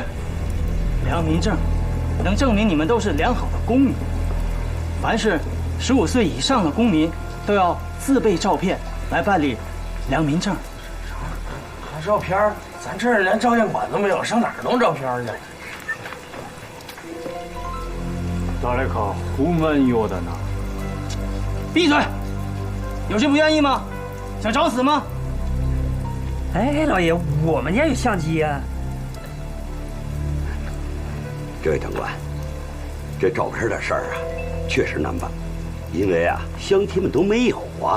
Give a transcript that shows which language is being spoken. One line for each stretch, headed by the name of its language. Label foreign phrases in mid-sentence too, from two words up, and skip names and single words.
Chinese: 良民证能证明你们都是良好的公民。凡是15岁以上的公民都要自备照片来办理良民证。还照片？咱这儿连照相馆都没有，上哪儿弄照片去？
Japanese: 誰か不满ようだな。
Chinese: 闭嘴！有谁不愿意吗？想找死吗？哎，老爷，我们家有相机呀。这位长官，这照片的事儿啊，确实难办，因为啊，乡亲们都没有啊。